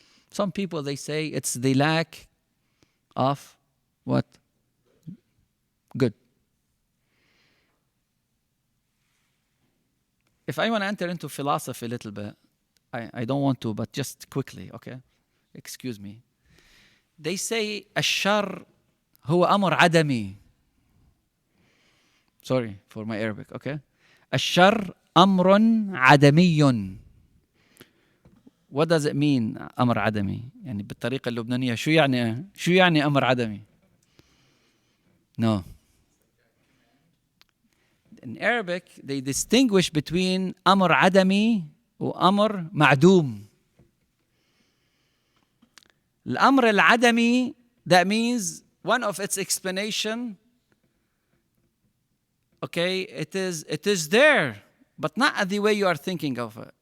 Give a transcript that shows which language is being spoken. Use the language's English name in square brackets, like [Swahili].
[English] Some people, they say it's the lack of what? Good. If I want to enter into philosophy a little bit, I don't want to, but just quickly, okay? Excuse me. They say [Arabic] الشر هو أمر عدمي. [English] Sorry for my Arabic, okay? [Arabic] الشر أمر عدمي. [English] What does it mean [Arabic] أمر عدمي؟ يعني بالطريقة اللبنانية شو يعني أمر عدمي؟ No. [English] In Arabic, they distinguish between [Arabic] أمر عدمي وأمر معدوم. الأمر العدمي, [English] that means one of its explanation, okay, it is there, but not the way you are thinking of it.